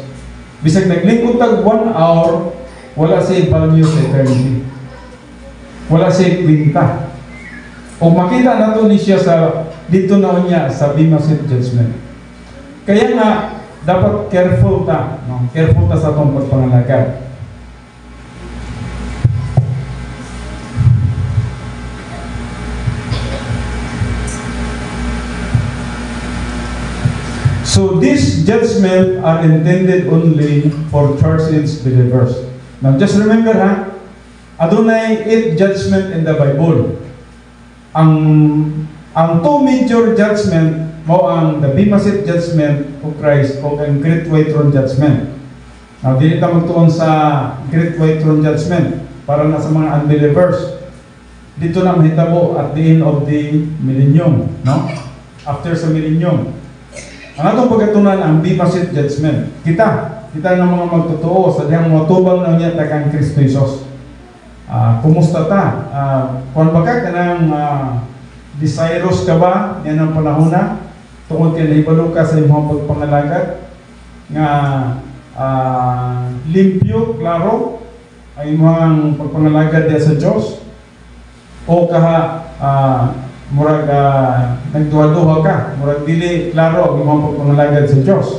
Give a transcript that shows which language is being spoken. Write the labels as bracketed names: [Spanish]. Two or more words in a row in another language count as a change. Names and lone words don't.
[Cebuano] Bisag naglingkod tag 1 hour, wala siya value sa eternity. Wala siya kwinta. O makita nato ni siya sa dito na niya sa Bema Seat Judgment. Kaya nga dapat careful ta, no? Careful ta sa atong pagpangalagad. [English] So these judgments are intended only for church-age believers. Now just remember [Cebuano] ha, adunay 8 judgment [English] in the Bible. [Cebuano] Ang 2 major judgment mo ang the Bema Seat Judgment of Christ o ang Great White Throne Judgment. Now dili ta magtuon sa Great White Throne Judgment para na sa mga unbelievers. Dito na mahitabo [English] at the end of the millennium, [Cebuano] no? After sa millennium. Ang atong pagkatunan ang Bema Seat Judgment. Kita ng mga magtotoo sa dihang mga tubang na niya tagang Kristo Jesus. Kumusta ta? Kung baka ka ng desirous ka ba yan ang panahon na tungod kay nahibalo ka sa imong pagpangalagad nga limpyo, klaro ay imong pagpangalagad diya sa Diyos o kaha murag nagduha-duha ka, murag dili klaro ang imong pagpangalagad sa Diyos.